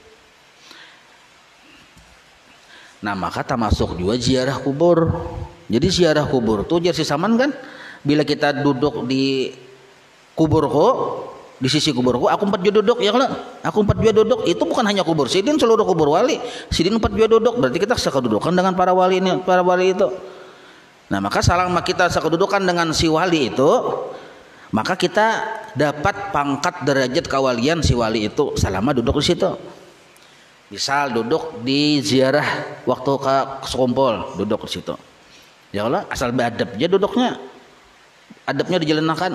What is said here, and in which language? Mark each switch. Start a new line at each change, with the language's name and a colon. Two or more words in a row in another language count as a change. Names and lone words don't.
Indonesian: Nah maka termasuk juga ziarah kubur. Jadi ziarah kubur tuh jadi saman kan, bila kita duduk di kuburku, di sisi kuburku, aku 4 jua duduk, ya kalau aku 4 jua duduk, itu bukan hanya kubur sidin, seluruh kubur wali, sidin 4 jua duduk, berarti kita sekedudukan dengan para wali ini, para wali itu. Nah maka selama kita sekedudukan dengan si wali itu, maka kita dapat pangkat derajat kewalian si wali itu selama duduk di situ. Misal duduk di ziarah waktu ke sekumpul, duduk di situ, ya Allah asal beradab aja duduknya, adabnya dijalankan.